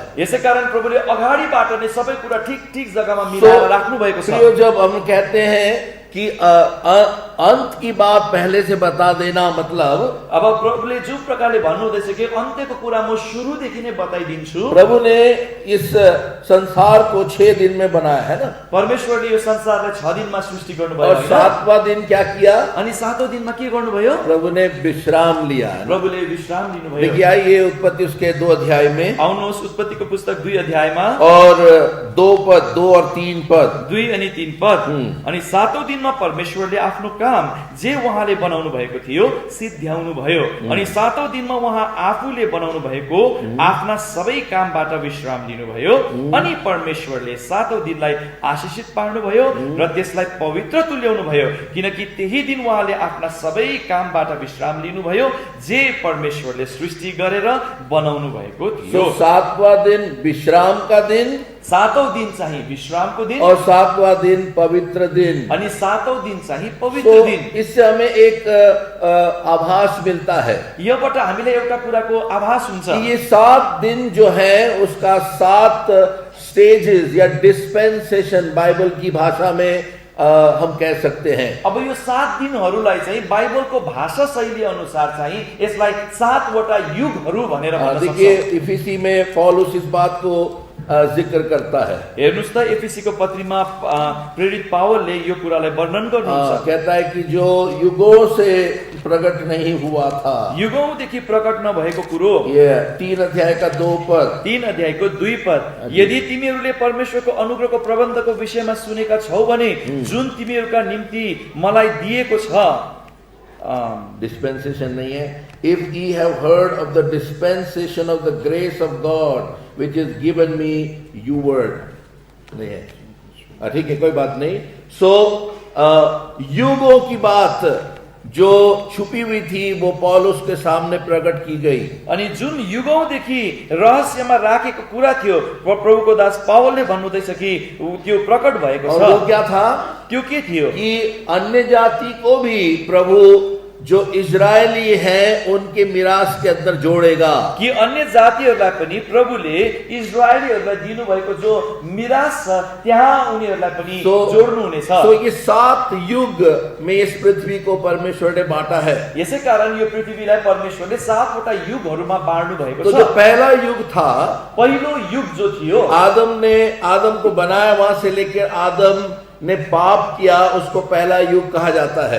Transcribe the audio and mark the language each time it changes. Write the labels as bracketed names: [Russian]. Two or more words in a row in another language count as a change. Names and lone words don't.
[Nepali] यसै कारण प्रभुले अगाडिबाट नै सबै कुरा ठीक जग्गामा मिलाएर राख्नु भएको छ। प्रिय, [Hindi] जब हम कहते हैं कि अंत की बात पहले से बता देना, मतलब [Nepali] अब प्रभुले जो प्रकारले भन्नुहुँदैछ कि अन्त्यको कुरा म सुरुदेखि नै बताइदिन्छु। [Hindi] प्रभु ने इस संसार को 6 दिन में बनाया है ना। [Nepali] परमेश्वरले यो संसारलाई 6 दिनमा सृष्टि गर्नुभयो [Hindi] और 7वां दिन क्या किया? [Nepali] अनि 7औं दिनमा के गर्नुभयो? [Hindi] प्रभु ने विश्राम लिया। [Nepali] प्रभुले विश्राम लिनुभयो। [Hindi] देखिए आइए उत्पत्ति उसके 2 अध्याय में, [Nepali] आउनुहोस् उत्पत्तिको पुस्तक 2 अध्यायमा [Hindi] और 2 पद, 2 और 3 पद। [Nepali] 2 अनि 3 पद। अनि 7औं दिनमा परमेश्वरले आफ्नो काम जे उहाँले बनाउनु भएको थियो सिद्ध्याउनु भयो। अनि 7औं दिनमा उहाँ आफूले बनाउनु भएको आफ्ना सबै कामबाट विश्राम लिनुभयो। अनि परमेश्वरले 7औं दिनलाई आशीषित पार्नुभयो र त्यसलाई पवित्र तुल्याउनु भयो, किनकि त्यही दिन उहाँले आफ्ना सबै कामबाट विश्राम लिनुभयो जे परमेश्वरले सृष्टि गरेर बनाउनु भएको थियो। [Hindi] 7वां दिन विश्राम का दिन, [Nepali] 7औं दिन चाहिँ विश्रामको दिन, [Hindi] और 7वां दिन पवित्र दिन। [Nepali] अनि 7औं दिन चाहिँ पवित्र दिन। [Hindi] इससे हमें एक आभास मिलता है। [Nepali] योबाट हामीले एउटा कुराको आभास हुन्छ। [Hindi] ये 7 दिन जो है उसका 7 स्टेजेस या डिस्पेंसेशन बाइबल की भाषा में हम कह सकते हैं। [Nepali] अब यो 7 दिनहरूलाई चाहिँ बाइबलको भाषा शैली अनुसार चाहिँ यसलाई 7 वटा युगहरू भनेर भन्न सक्छौं। [Hindi] देखिए इफिसी में पौलुस इस बात को जिक्र करता है। [Nepali] हेर्नुस् त एफिसीको पत्रीमा प्रेरित पावलले यो कुरालाई वर्णन गर्नुहुन्छ। [Hindi] कहता है कि जो युगों से प्रकट नहीं हुआ था, [Nepali] युगौंदेखि प्रकट नभएको कुरो, [Hindi] ये 3 अध्याय का 2 पद, [Nepali] 3 अध्यायको 2 पद, यदि तिमीहरूले परमेश्वरको अनुग्रहको प्रबन्धको विषयमा सुनेका छौ भने जुन तिमीहरूका निम्ति मलाई दिएको छ। [Hindi] डिस्पेंसेशन नहीं है। [English] if ye have heard of the dispensation of the grace of God which is given me, you word [Hindi] नहीं है, ठीक है, कोई बात नहीं। सो युगों की बात जो छुपी हुई थी वो पौलुस के सामने प्रकट की गई। [Nepali] अनि जुन युगौंदेखि रहस्यमा राखेको कुरा थियो प्रभुको दास पावलले भन्नुहुँदैछ कि त्यो प्रकट भएको छ। [Hindi] और वो क्या था? [Nepali] त्यो के थियो? [Hindi] कि अन्य जाति को भी प्रभु जो इजरायली हैं उनके मिरास के अंदर जोड़ेगा। [Nepali] कि अन्य जातिहरूलाई पनि प्रभुले इजरायलीहरूलाई दिनुभएको जो मिरास छ त्यहाँ उनीहरूलाई पनि जोड्नु हुनेछ। [Hindi] तो ये 7 युग में इस पृथ्वी को परमेश्वर ने बांटा है। [Nepali] यसै कारण यो पृथ्वीलाई परमेश्वरले 7 वटा युगहरूमा बाँड्नु भएको छ। [Hindi] तो जो पहला युग था, [Nepali] पहिलो युग जो थियो, [Hindi] आदम को बनाया, वहां से लेकर आदम ने पाप किया, उसको पहला युग कहा जाता है।